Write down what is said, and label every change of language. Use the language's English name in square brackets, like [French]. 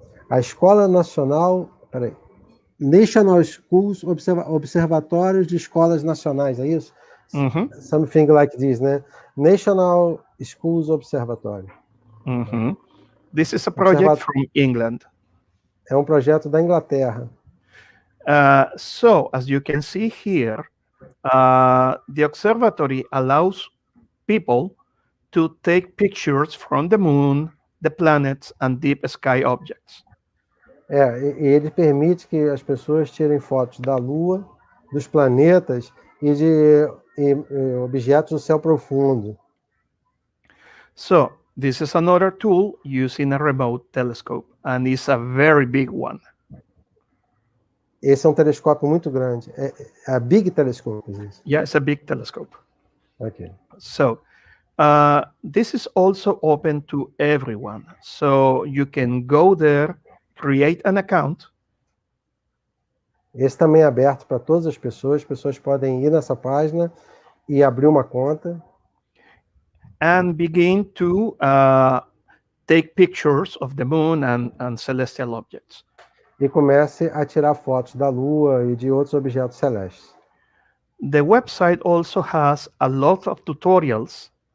[Portuguese] A Escola Nacional, National Schools Observatórios de Escolas Nacionais, é isso? [English] Something like this, né? National Schools Observatory. This is a project from England. [Portuguese] É um projeto da Inglaterra. [English] So, as you can see here, the observatory allows people to take pictures from the moon, the planets, and deep sky objects. [Portuguese] Ele permite que as pessoas tirem fotos da Lua, dos planetas e de objetos do céu profundo. [English] So, this is another tool using a remote telescope, and it's a very big one. [Portuguese] Esse é um telescópio muito grande. [English] É a big telescope. Yeah, it's a big telescope. Okay. So, this is also open to everyone. So you can go there, create an account. [Portuguese] Esse também é aberto para todas as pessoas. As pessoas podem ir nessa página e abrir uma conta. [English] And begin to take pictures of the moon and celestial objects. [Portuguese] E comece a tirar fotos da Lua e de outros objetos celestes. [English] The website also has a lot of tutorials.